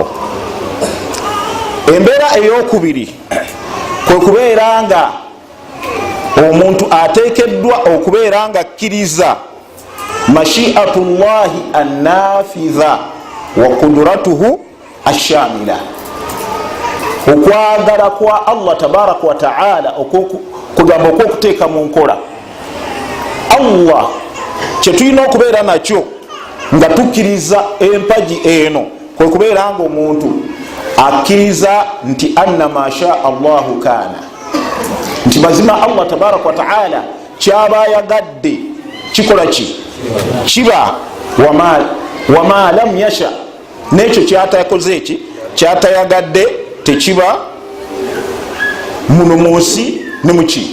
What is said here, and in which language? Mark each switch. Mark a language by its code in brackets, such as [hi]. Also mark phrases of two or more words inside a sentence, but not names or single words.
[lg] Embeera eyokubiri kwe kubeera nga omuntu ateekeddwa okubeera nga akkiriza [ar] مشيئة الله النافذة وقدرته الشاملة, [lg] okwagala kwa Allah [ar] تبارك وتعالى [lg] kugamba okwokuteeka mu nkola. Allah kyetulina okubeera nakyo nga tukkiriza empagi eno kwe kubeera nga omuntu akkiriza nti [ar] أن ما شاء الله كان, [lg] nti mazima Allah [ar] تبارك وتعالى [lg] kyaba yagadde kikola ki? Kiba. [ar] وما لم يشأ, [lg] nekyo kyatakoze eki? Kyatayagadde tekiba muno munsi ne muki?